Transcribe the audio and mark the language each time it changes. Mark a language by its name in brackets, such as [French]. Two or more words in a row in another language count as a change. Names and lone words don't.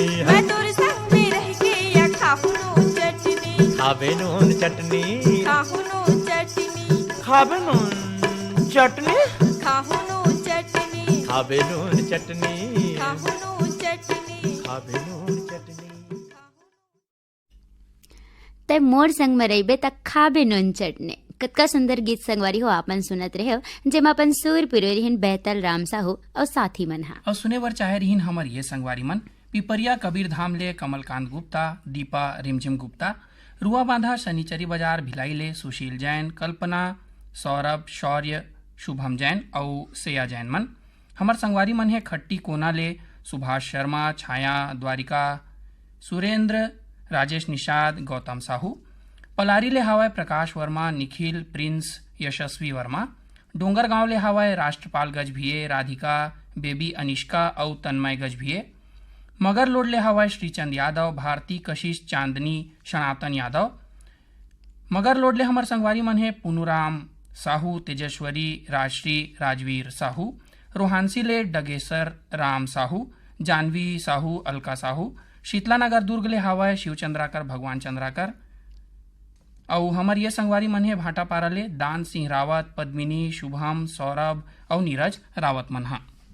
[Chhattisgarhi] मैं तोरी संग में रह के या खाहू नून चटनी। खाबे नून चटनी। खाहू नून चटनी। खाबे नून चटनी। खाहू नून चटनी। खाबे नून चटनी। खाहू नून चटनी। खाबे नून चटनी। ते मोर संग में रहिबे त खाबे नून चटनी। कतका सुंदर गीत संगवारी हो आपन सुनत रहे हो जेमा अपन सुर पिरो रिहिन बेहतल राम साहू और साथी मन हा और सुने वर चाहे रिहिन हमर ये संगवारी मन पिपरिया कबीर धाम ले कमलकांत गुप्ता, दीपा रिमझिम गुप्ता, रुआ बांधा शनिचरी बाजार भिलाई ले सुशील जैन, कल्पना, सौरभ, शौर्य, शुभम जैन और सेया जैन मन। हमर संगवारी मन है खट्टी कोना ले सुभाष शर्मा, छाया द्वारिका, सुरेंद्र, राजेश निषाद, गौतम साहू। पलारी ले हवाय प्रकाश वर्मा, निखिल, प्रिंस, यशस्वी वर्मा। डोंगरगांव ले हवाय राष्ट्रपाल गजभिये, राधिका, बेबी अनिष्का और तन्मय गजभिये। मगर लोड ले हवाय श्रीचंद यादव, भारती, कशिश, चांदनी, सनातन यादव। मगर लोड ले हमर संगवारी मन है पुनुराम साहू, तेजस्वरी, राजश्री, राजवीर साहू। रोहानसी ले डगेसर राम साहू, जानवी साहू, अलका साहू। शीतलानगर दुर्ग ले हवाय शिव चंद्राकर, भगवान चंद्राकर। और हमर ये संगवारी मन है भाटापारा ले दान सिंह रावत, पद्मिनी, शुभम, सौरभ और नीरज रावत मन हा।